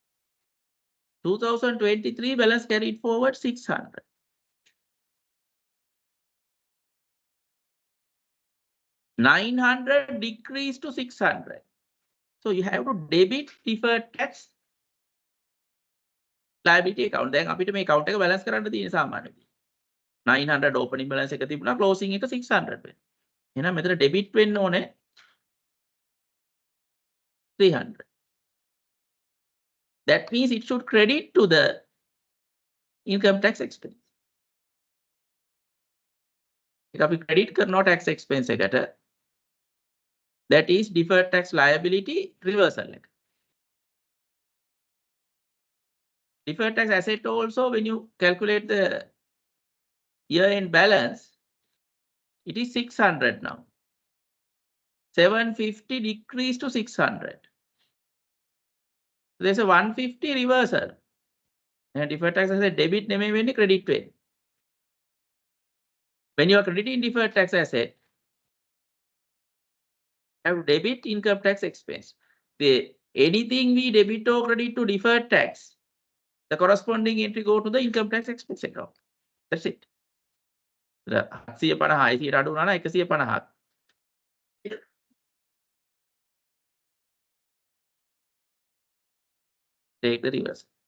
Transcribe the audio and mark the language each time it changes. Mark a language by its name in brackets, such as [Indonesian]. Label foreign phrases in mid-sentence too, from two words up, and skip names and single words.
[English] 2023 balance carried forward 600. $900 decreased to 600. So you have to debit deferred tax liability account. [Sinhala] Then අපිට මේ account එක balance කරන්න තියෙන සාමාන්‍යයෙන්. 900 [English] opening balance [Sinhala] එක තිබුණා closing එක 600 වෙනවා. එහෙනම් මෙතන debit වෙන්න ඕනේ 300. [English] That means it should credit to the income tax expense. [Sinhala] එක අපි credit කරනවා [English] tax expense [Sinhala] එකට. [English] That is deferred tax liability reversal එක. Deferred tax asset also, when you calculate the year-end balance, it is 600 now. 750 decreased to 600. There's a 150 reversal. And deferred tax asset debit [Sinhala] නෙමෙයි වෙන්නේ [English] credit වෙන්නේ. When you are crediting deferred tax asset, have debit income tax expense. Anything we debit or credit to deferred tax, the corresponding entry go to the income tax expense account. That's it. [Sinhala] 750 150 අඩු වුණා නම් 150. [English] Take the reverse.